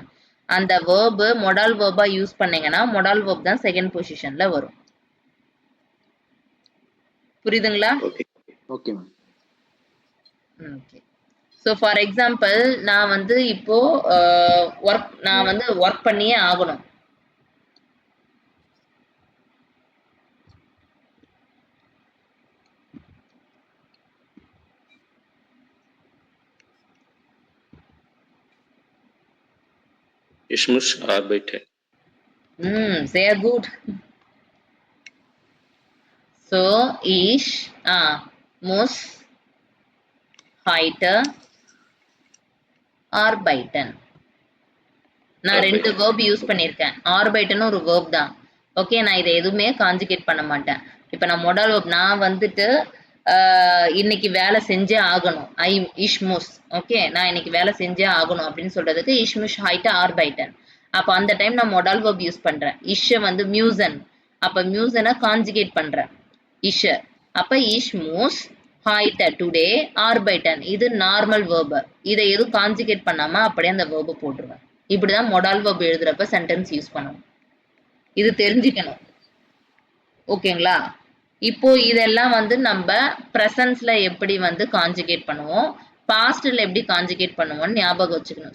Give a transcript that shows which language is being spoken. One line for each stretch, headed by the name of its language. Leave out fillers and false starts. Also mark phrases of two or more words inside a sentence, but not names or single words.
Tamil: அந்த வேர்பு மொடால் வேர்பா யூஸ் பண்ணீங்கன்னா மொடால் வேர்ப் தான்
English: second position
Tamil: வரும். புரியுதுங்களா? ஓகே மேம். ஓகே.
English: so for example
Tamil: நான் வந்து இப்போ நான் வந்து ஒர்க் பண்ணியே ஆகணும்.
German: Ich muss arbeiten. Sehr gut. So, ich muss heute arbeiten.
Tamil: நான் 2
English: verb use
Tamil: பண்ணியிருக்கேன். arbeiten ஒரு verb தான். ஓகே, நான் இதை எதுவுமே கான்ஜுகேட் பண்ண மாட்டேன். இப்ப நான்
English: modal verb
Tamil: நான் வந்துட்டு இன்னைக்கு வேலை செஞ்சே ஆகணும்.
German: ich muss.
Tamil: ஓகே, நான் இன்னைக்கு வேலை செஞ்சே ஆகணும் அப்படின்னு சொல்றதுக்கு
German: ich muss heute arbeiten.
Tamil: அப்ப அந்த டைம் நான்
English: modal verb use
Tamil: பண்றேன். ich வந்து müssen. அப்ப müssen கான்ஜுகேட் பண்றேன்.
German: ich. அப்ப ich muss heute today arbeiten.
Tamil: இது
English: normal verb.
Tamil: இதை எதுவும் கான்ஜுகேட் பண்ணாம அப்படியே அந்த verb போட்டுருவேன். இப்படிதான்
English: modal verb
Tamil: எழுதுறப்ப
English: sentence use
Tamil: பண்ணணும். இது தெரிஞ்சுக்கணும். ஓகேங்களா? இப்போ இதெல்லாம் வந்து நம்ம பிரசன்ஸ்ல எப்படி வந்து கான்ஜுகேட் பண்ணுவோம், பாஸ்ட்ல எப்படி கான்ஜுகேட் பண்ணுவோம்னு ஞாபகம் வச்சுக்கணும்.